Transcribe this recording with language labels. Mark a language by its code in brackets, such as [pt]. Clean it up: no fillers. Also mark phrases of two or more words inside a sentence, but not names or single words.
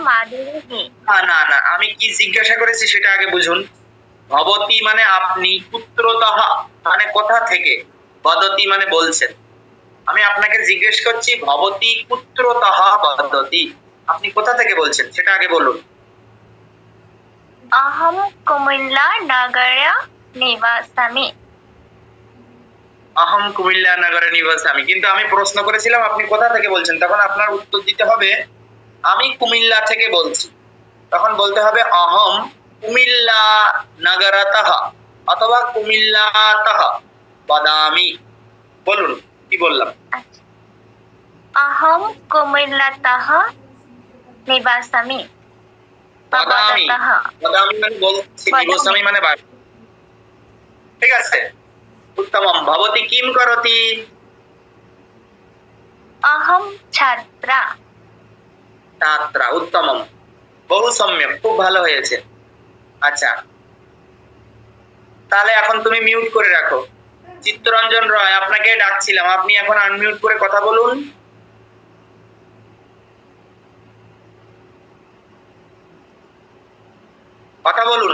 [bn] না না, আমি কি জিজ্ঞাসা করেছি সেটা আগে বুঝুন। ভবতি মানে আপনি, কুত্রতঃ মানে কোথা থেকে, বদতি মানে বলছেন। আমি আপনাকে জিজ্ঞেস করছি [sa] ভবতি কুত্রতঃ বদতি, [bn] আপনি কোথা থেকে বলছেন সেটা আগে বলুন। [sa] अहं कुमिल्ला नगरे निवसामि। আহম কুমিল্লা নগরে নিবাসামি, [bn] কিন্তু আমি প্রশ্ন করেছিলাম আপনি কোথা থেকে বলছেন, তখন আপনার উত্তর দিতে হবে আমি কুমিল্লা থেকে বলছি। তখন বলতে হবে [sa] অহম কুমিল্লা নগরতঃ [bn] অথবা [sa] কুমিল্লাতঃ বদামি। [bn] বলুন কি বললাম। [sa] अहं कुमिल्लातः निवसामि। বদামি, बदतः [bn] বদামি মানে বলছি, [sa] বদামি। [bn] নিবাসামি মানে বাড়ি। ঠিক আছে, [sa] উত্তমম। ভবতি কিম করতি। अहं छात्रा। [bn] ছাত্রা, উত্তমম, [sa] বহু সম্যক, [bn] খুব ভালো হয়েছে। আচ্ছা, তাহলে এখন তুমি মিউট করে রাখো। চিত্তরঞ্জন রয়, আপনাকে ডাকছিলাম, আপনি এখন আনমিউট করে কথা বলুন। কথা বলুন।